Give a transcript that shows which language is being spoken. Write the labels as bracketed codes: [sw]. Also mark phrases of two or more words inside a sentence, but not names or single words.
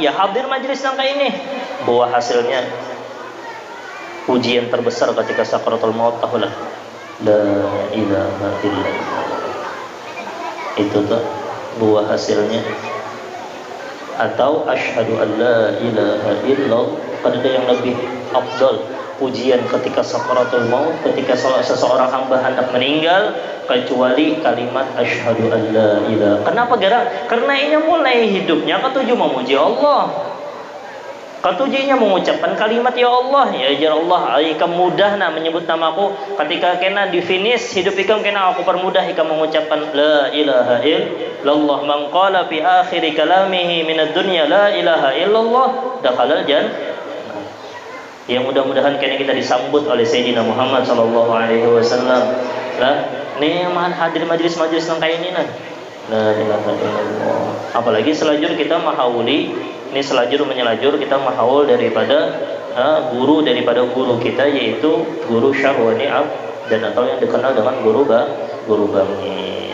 [bjn] Ya hadir majlis nangka ini. Bahwa hasilnya ujian terbesar ketika sakaratul maut, tahulah [ar] لا إله إلا الله. [bjn] Itu tuh buah hasilnya. Atau [ar] أشهد أن لا إله إلا الله. [bjn] Ada yang lebih afdal ujian ketika sakaratul maut, ketika seseorang hamba hendak meninggal, kecuali kalimat [ar] أشهد أن لا إله. [bjn] Kenapa gara? Karena ini mulai hidupnya ketujuh memuji Allah. Ketujuhnya mengucapkan kalimat ya Allah, ya jar Allah, ikam mudah menyebut namaku. Ketika kena di finish hidup ikam, kena aku permudah ikam mengucapkan [ar] لا إله إلا الله. من قال في آخر كلامه من الدنيا لا إله إلا الله دخل جنة. [bjn] Yang mudah-mudahan kini kita disambut oleh Sayyidina Muhammad [ar] صلى الله عليه وسلم. [bjn] Nih yang hadir majlis-majlis nang kayak ini nah. [ar] لا إله إلا الله. [bjn] Apalagi selajur kita mahauli, ini selajur menyelajur kita mahaul daripada guru kita, yaitu guru Syarwani Ab, dan atau yang dikenal dengan guru Bangil.